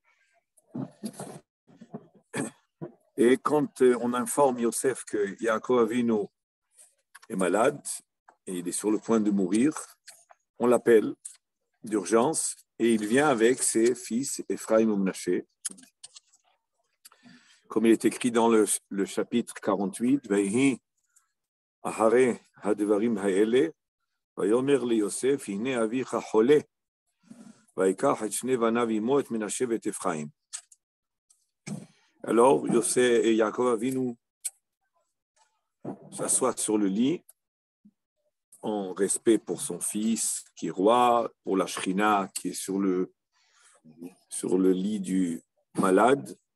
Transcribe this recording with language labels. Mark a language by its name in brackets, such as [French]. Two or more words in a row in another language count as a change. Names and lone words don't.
[French] Et quand on informe Yosef que [Hebrew] יעקב אבינו [French] est malade et il est sur le point de mourir, on l'appelle d'urgence et il vient avec ses fils Ephraim et Menaché. Comme il est écrit dans le chapitre 48, [Hebrew] ויהי אחרי הדברים האלה ויאמר ליוסף הנה אביך חולה ויקח את שני בניו עמו את מנשה ואת אפרים. [French] Alors, Yosef et [Hebrew] יעקב אבינו [French] s'assoient sur le lit en respect pour son fils qui est roi, pour la Shrina qui est sur le lit du malade.